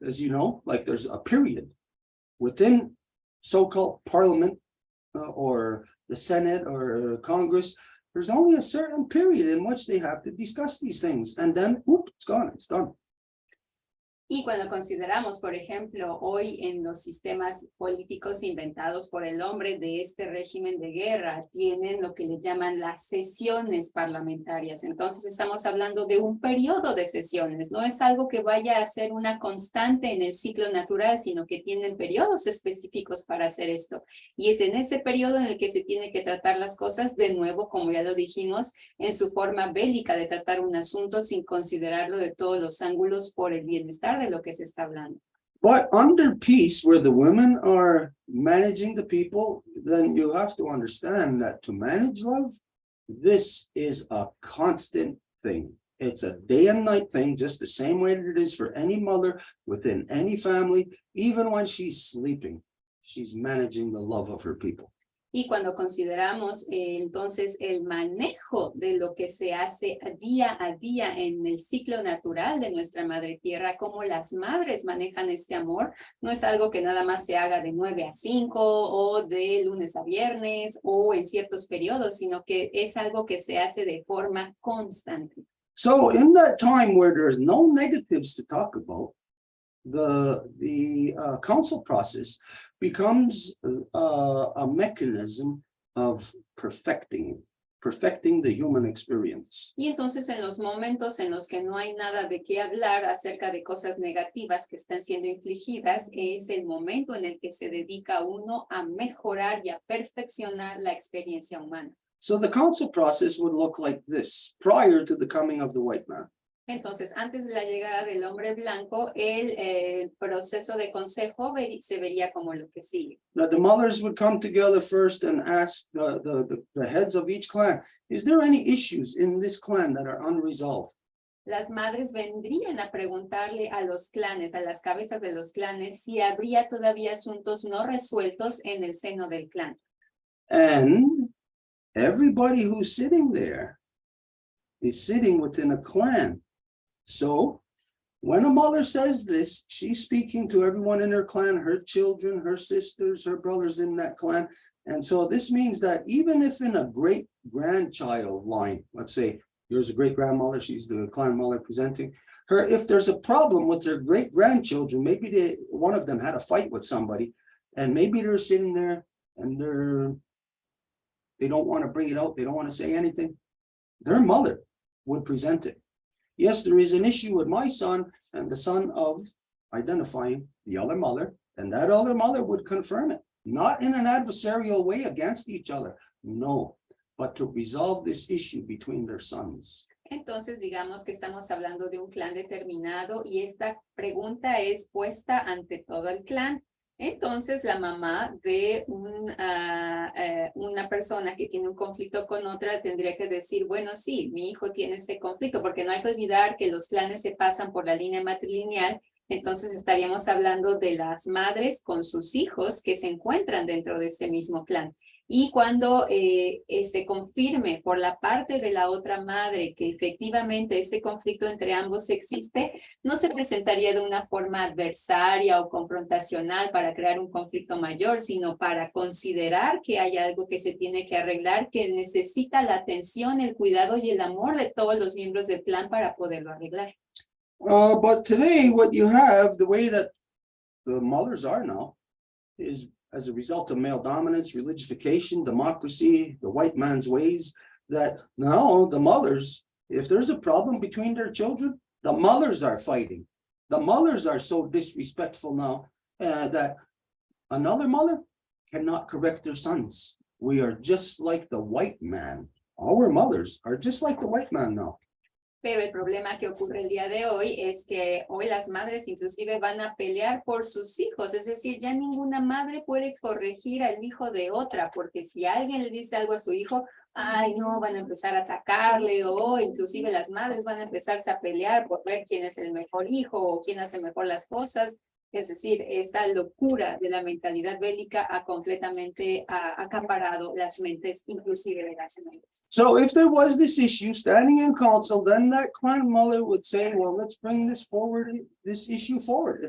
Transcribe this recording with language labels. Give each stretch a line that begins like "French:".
English: As you know, like there's a period within so-called parliament or the Senate or Congress, there's only a certain period in which they have to discuss these things. And then, whoop, it's gone, it's done.
Spanish: Y cuando consideramos, por ejemplo, hoy en los sistemas políticos inventados por el hombre de este régimen de guerra, tienen lo que le llaman las sesiones parlamentarias. Entonces estamos hablando de un periodo de sesiones. No es algo que vaya a ser una constante en el ciclo natural, sino que tienen periodos específicos para hacer esto. Y es en ese periodo en el que se tiene que tratar las cosas, de nuevo, como ya lo dijimos, en su forma bélica de tratar un asunto sin considerarlo de todos los ángulos por el bienestar de lo que se está hablando.
English: But under peace, where the women are managing the people, then you have to understand that to manage love, this is a constant thing. It's a day and night thing, just the same way that it is for any mother within any family. Even when she's sleeping, she's managing the love of her people.
Spanish: Y cuando consideramos entonces el manejo de lo que se hace día a día en el ciclo natural de nuestra madre tierra, cómo las madres manejan este amor, no es algo que nada más se haga de 9 a 5 o de lunes a viernes o en ciertos periodos, sino que es algo que se hace de forma constante.
English: So in that time where there's no negatives to talk about, the council process becomes a mechanism of perfecting the human experience.
Spanish: Y entonces en los momentos en los que no hay nada de qué hablar acerca de cosas negativas que están siendo infligidas, es el momento en el que se dedica uno a mejorar y a perfeccionar la experiencia humana.
English: So the council process would look like this prior to the coming of the white man.
Spanish: Entonces, antes de la llegada del hombre blanco, el proceso de consejo se vería como lo que sigue.
English: That the mothers would come together first and ask the heads of each clan, is there any issues in this clan that are unresolved?
Spanish: Las madres vendrían a preguntarle a los clanes, a las cabezas de los clanes, si habría todavía asuntos no resueltos en el seno del clan.
English: And everybody who's sitting there is sitting within a clan. So when a mother says this, she's speaking to everyone in her clan, her children, her sisters, her brothers in that clan. And so this means that even if in a great grandchild line, let's say yours a great grandmother, she's the clan mother presenting her, if there's a problem with their great grandchildren, maybe one of them had a fight with somebody, and maybe they're sitting there and they don't want to bring it out, they don't want to say anything, their mother would present it. Yes, there is an issue with my son and the son of identifying the other mother, and that other mother would confirm it, not in an adversarial way against each other, no, but to resolve this issue between their sons.
Spanish: Entonces, digamos que estamos hablando de un clan determinado y esta pregunta es puesta ante todo el clan. Entonces, la mamá de una persona que tiene un conflicto con otra tendría que decir, bueno, sí, mi hijo tiene este conflicto, porque no hay que olvidar que los clanes se pasan por la línea matrilineal. Entonces, estaríamos hablando de las madres con sus hijos que se encuentran dentro de este mismo clan. Y cuando se confirme por la parte de la otra madre que efectivamente ese conflicto entre ambos existe, no se presentaría de una forma adversaria o confrontacional para crear un conflicto mayor, sino para considerar que hay algo que se tiene que arreglar, que necesita la atención, el cuidado y el amor de todos los miembros del clan para poderlo arreglar.
English: But today, what you have, the way that the mothers are now, is as a result of male dominance, religification, democracy, the white man's ways, that now the mothers, if there's a problem between their children, the mothers are fighting. The mothers are so disrespectful now that another mother cannot correct their sons. We are just like the white man. Our mothers are just like the white man now.
Spanish: Pero el problema que ocurre el día de hoy es que hoy las madres inclusive van a pelear por sus hijos, es decir, ya ninguna madre puede corregir al hijo de otra, porque si alguien le dice algo a su hijo, ay no, van a empezar a atacarle, o inclusive las madres van a empezarse a pelear por ver quién es el mejor hijo o quién hace mejor las cosas. Es decir, esta locura de la mentalidad bélica ha completamente acaparado las mentes, inclusive de las madres.
English: So if there was this issue standing in council, then that clan mother would say, well, let's bring this issue forward.